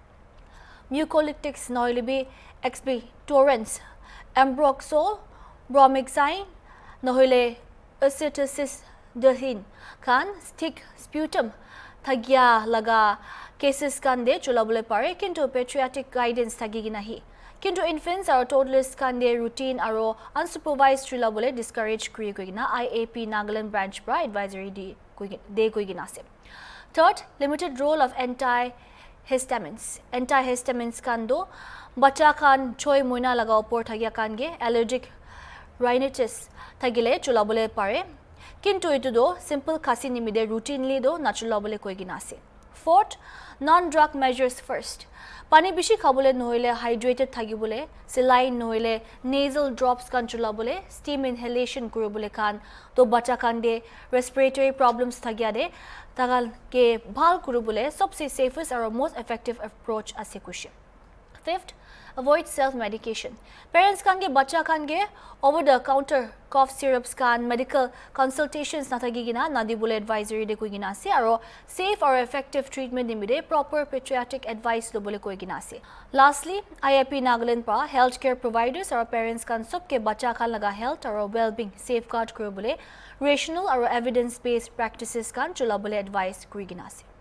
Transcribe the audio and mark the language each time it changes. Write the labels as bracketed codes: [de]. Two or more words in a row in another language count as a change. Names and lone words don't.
[nag] Mucolytics nohile bi expectorants ambroxol bromhexine nohile acetoacetyldehyn kan [en] stick sputum [nag] thagya laga cases kan de cholabole pare kintu [en] pediatric guidance [nag] thagigina hi kintu infants aro toddlers kan de [en] routine [nag] aro [en] unsupervised [nag] cholabole discourage kuri koigina IAP Nagaland branch pra advisory de koigina ase. [en] Third, limited role of antihistamines [nag] kan do bacha kan choi moina laga upor thagya kan ge [en] allergic rhinitis [nag] thagile cholabole pare kintu itu do simple khasi nimide routinely do na cholabole koigina ase. [en] Fourth, non-drug measures first. [nag] Pani bishi khabole nohile hydrated thagibole, saline nohile [en] nasal drops [nag] kan chulabole, [en] steam inhalation [nag] kuribole kan to bacha kan de [en] respiratory problems [nag] thagya de tagal ke bhal kuribole sabse [en] safest or most effective approach [nag] ase kushe. [en] Fifth, avoid self-medication. [nag] Parents kan ge bacha kan ge [en] over-the-counter cough syrups [nag] kan [en] medical consultations [nag] na thagigina nadibule advisory de koigina ase aro [en] safe or effective treatment [nag] nimide [en] proper pediatric advice [nag] lobole koigina ase. Lastly, IAP Nagaland pa [en] healthcare providers or parents [nag] kan sob ke bacha kan laga [en] health or well-being safeguard [nag] kuribole [en] rational or evidence-based practices [nag] kan chulabole advice koigina ase.